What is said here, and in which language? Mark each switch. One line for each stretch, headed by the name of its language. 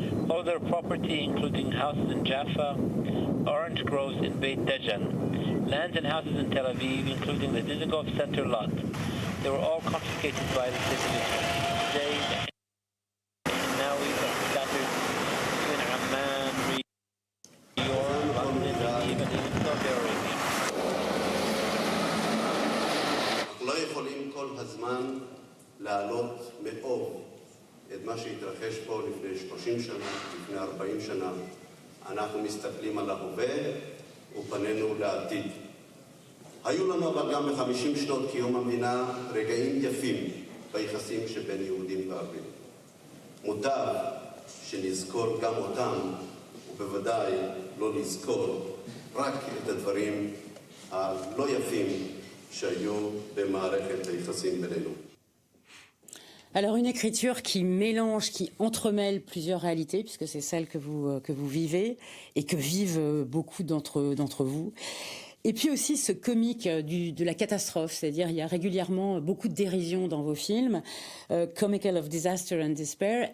English: All their property, including houses in Jaffa, orange groves in Beit Dejan, lands and houses in Tel Aviv, including the Dizengoff Center lot, they were all confiscated by the state of Israel. Today, the Hinnawis are scattered between Amman, New York, London, and even in Saudi Arabia.
Hebrew: אנחנו לא יכולים כל הזמן להעלות מאוב את מה שהתרחש פה לפני 30 שנה, לפני 40 שנה. אנחנו מסתכלים על ההווה ופנינו לעתיד. היו לנו אבל גם ב-50 שנות קיום המדינה רגעים יפים ביחסים שבין יהודים וערבים. מוטב שנזכור גם אותם, ובוודאי לא נזכור רק את הדברים הלא יפים שהיו במערכת היחסים בינינו.
French: Alors une écriture qui mélange, qui entremêle plusieurs réalités, puisque c'est celle que vous vivez et que vivent beaucoup d'entre vous. Et puis aussi ce comique de la catastrophe, c'est-à-dire il y a régulièrement beaucoup de dérision dans vos films,
English: comical of disaster and despair.